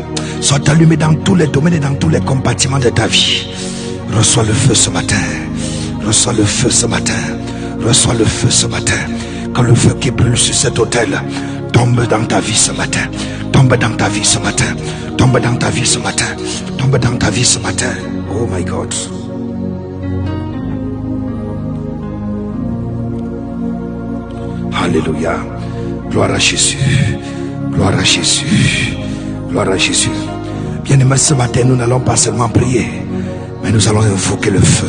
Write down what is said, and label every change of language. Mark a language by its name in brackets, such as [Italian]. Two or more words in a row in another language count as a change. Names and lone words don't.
[French] Soit allumé dans tous les domaines et dans tous les compartiments de ta vie. Reçois le feu ce matin. Reçois le feu ce matin. Reçois le feu ce matin. Que le feu qui brûle sur cet autel tombe dans ta vie ce matin. Tombe dans ta vie ce matin. Tombe dans ta vie ce matin. Tombe dans ta vie ce matin. [English] Oh my God. [French] Alléluia. Gloire à Jésus. Gloire à Jésus. Gloire à Jésus. Bien-aimés, ce matin, nous n'allons pas seulement prier, mais nous allons invoquer le feu.